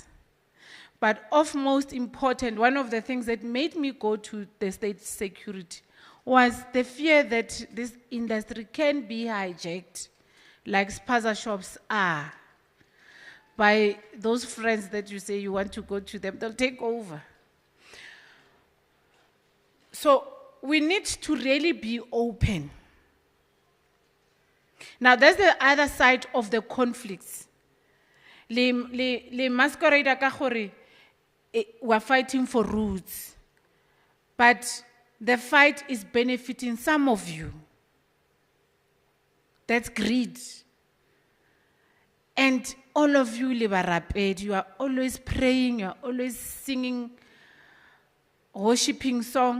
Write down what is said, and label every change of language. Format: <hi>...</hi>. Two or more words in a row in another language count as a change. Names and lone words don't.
<en>But of most important, one of the things that made me go to the state security was the fear that this industry can be hijacked, like spaza shops are, by those friends that you say you want to go to them. They'll take over. So we need to really be open. Now, there's the other side of the conflicts. Le masquerade</en> <tn>ka gore</tn> <en>we're fighting for roots, but the fight is benefiting some of you. That's greed. And all of you, you are always praying, you are always singing, worshiping song.</en>